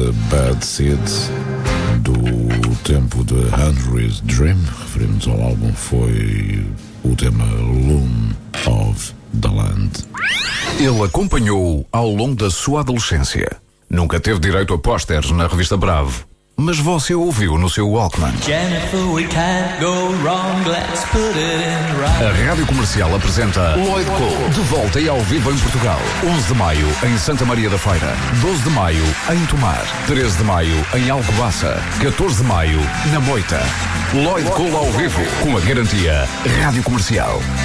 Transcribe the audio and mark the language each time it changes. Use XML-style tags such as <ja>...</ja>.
<pt>Bad Seeds, do tempo de Henry's Dream, referimos ao álbum, foi o tema Loom of the Land. Ele acompanhou ao longo da sua adolescência. Nunca teve direito a pósteres na revista Bravo. mas você ouviu no seu Walkman.</pt> <en>Jennifer, we can't go wrong, let's put it in right.</en> <pt>A Rádio Comercial apresenta Lloyd Cole, de volta e ao vivo em Portugal. 11 de maio, em Santa Maria da Feira. 12 de maio, em Tomar. 13 de maio, em Alcobaça. 14 de maio, na Moita. Lloyd Cole ao vivo, com a garantia Rádio Comercial.</pt>